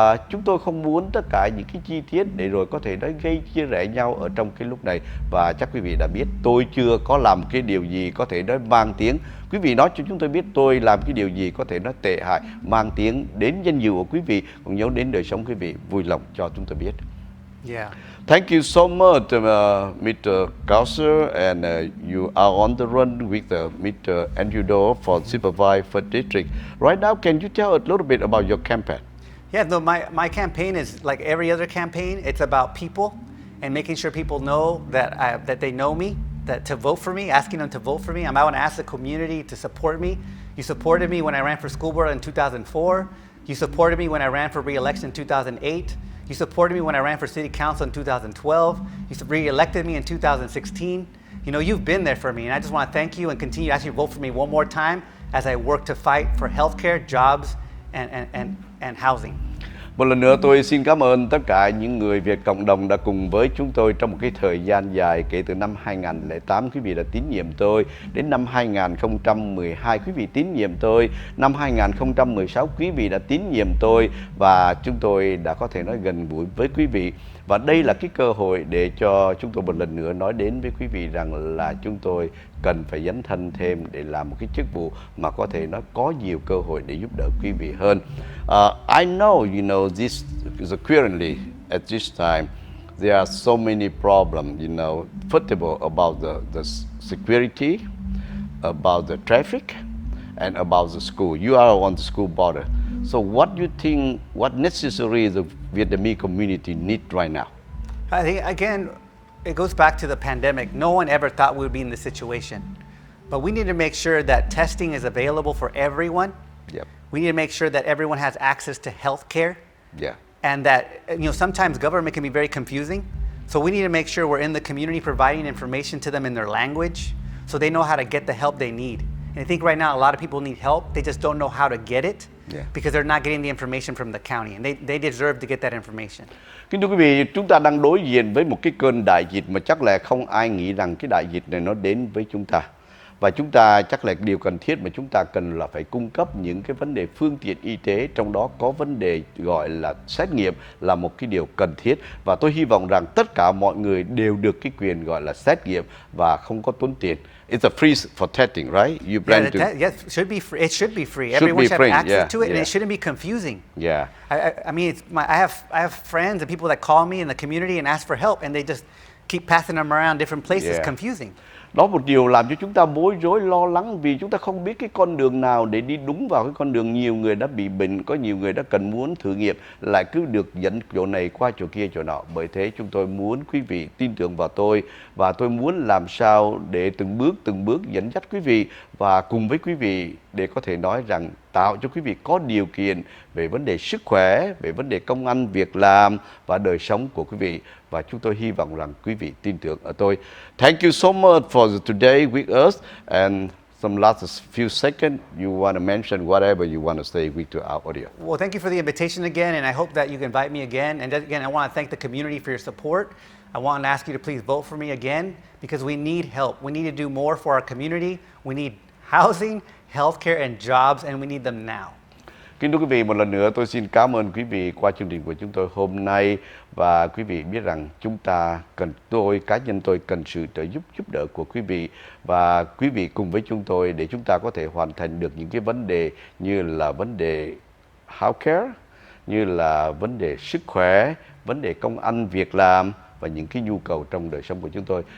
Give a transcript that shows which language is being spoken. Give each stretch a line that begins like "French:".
Vietnamese: Chúng tôi không muốn tất cả những cái chi tiết để rồi có thể nói gây chia rẽ nhau ở trong cái lúc này. Và chắc quý vị đã biết tôi chưa có làm cái điều gì có thể nói mang tiếng. Quý vị nói cho chúng tôi biết tôi làm cái điều gì có thể nói tệ hại, mang tiếng đến danh dự của quý vị, cũng nhớ đến đời sống quý vị, vui lòng cho chúng tôi biết.
English: Yeah. Thank you so much, Mr. Gausser, and you are on the run with Mr. Andrew for Supervisor for District. Right now, can you tell a little bit about your campaign? Yeah, no, my campaign is like every other campaign. It's about people and making sure people know that they know me, that to vote for me, asking them to vote for me. I want to ask the community to support me. You supported me when I ran for school board in 2004. You supported me when I ran for re-election in 2008. You supported me when I ran for city council in 2012. You re-elected me in 2016. You know, you've been there for me, and I just want to thank you and continue to actually vote for me one more time as I work to fight for healthcare, jobs, and housing.
Vietnamese: Một lần nữa tôi xin cảm ơn tất cả những người Việt cộng đồng đã cùng với chúng tôi trong một cái thời gian dài, kể từ năm 2008 quý vị đã tín nhiệm tôi, đến năm 2012 quý vị tín nhiệm tôi, năm 2016 quý vị đã tín nhiệm tôi, và chúng tôi đã có thể nói gần gũi với quý vị. Và đây là cái cơ hội để cho chúng tôi một lần nữa nói đến với quý vị rằng là chúng tôi cần phải dấn thân thêm để làm một cái chức vụ mà có thể nó có nhiều cơ hội để giúp đỡ quý vị hơn.
English: I know, you know, this is currently at this time there are so many problems, you know, first of all about the security, about the traffic, and about the school. You are on the school border. So what do you think, what necessary the Vietnamese community need right now? I think, again, it goes back to the pandemic. No one ever thought we would be in this situation. But we need to make sure that testing is available for everyone. Yep. We need to make sure that everyone has access to health care. Yeah. And that, you know, sometimes government can be very confusing. So we need to make sure we're in the community providing information to them in their language so they know how to get the help they need. And I think right now a lot of people need help. They just don't know how to get it because they're not getting the information from the county. And they deserve to get that information.
Vietnamese: Kính thưa quý vị, chúng ta đang đối diện với một cái cơn đại dịch mà chắc là không ai nghĩ rằng cái đại dịch này nó đến với chúng ta. Và chúng ta chắc là điều cần thiết mà chúng ta cần là phải cung cấp những cái vấn đề phương tiện y tế, trong đó có vấn đề gọi là xét nghiệm là một cái điều cần thiết. Và tôi hy vọng rằng tất cả mọi người đều được cái quyền gọi là xét nghiệm và không có tốn tiền.
English: It's a free for testing, right? You plan to... Yes, it should be free. It should be free. Should Everyone be should free, have access to it, yeah. and it shouldn't be confusing. Yeah. I mean, I have friends and people that call me in the community and ask for help, and they just keep passing them around different places, confusing.
Vietnamese: Đó một điều làm cho chúng ta bối rối, lo lắng vì chúng ta không biết cái con đường nào để đi đúng vào cái con đường. Nhiều người đã bị bệnh, có nhiều người đã cần muốn thử nghiệm, lại cứ được dẫn chỗ này qua chỗ kia chỗ nọ. Bởi thế chúng tôi muốn quý vị tin tưởng vào tôi, và tôi muốn làm sao để từng bước dẫn dắt quý vị và cùng với quý vị để có thể nói rằng tạo cho quý vị có điều kiện về vấn đề sức khỏe, về vấn đề công ăn việc làm và đời sống của quý vị. Và chúng tôi hy vọng rằng quý vị tin tưởng ở tôi.
English: Thank you so much for today with us, and some last few seconds you want to mention whatever you want to say with to our audience. Well, thank you for the invitation again, and I hope that you can invite me again. And again, I want to thank the community for your support. I want to ask you to please vote for me again because we need help. We need to do more for our community. We need housing, healthcare, and jobs, and we need them now.
Vietnamese: Kính thưa quý vị, một lần nữa tôi xin cảm ơn quý vị qua chương trình của chúng tôi hôm nay, và quý vị biết rằng chúng ta cần, cá nhân tôi cần sự trợ giúp đỡ của quý vị, và quý vị cùng với chúng tôi để chúng ta có thể hoàn thành được những cái vấn đề như là vấn đề healthcare, như là vấn đề sức khỏe, vấn đề công ăn việc làm và những cái nhu cầu trong đời sống của chúng tôi.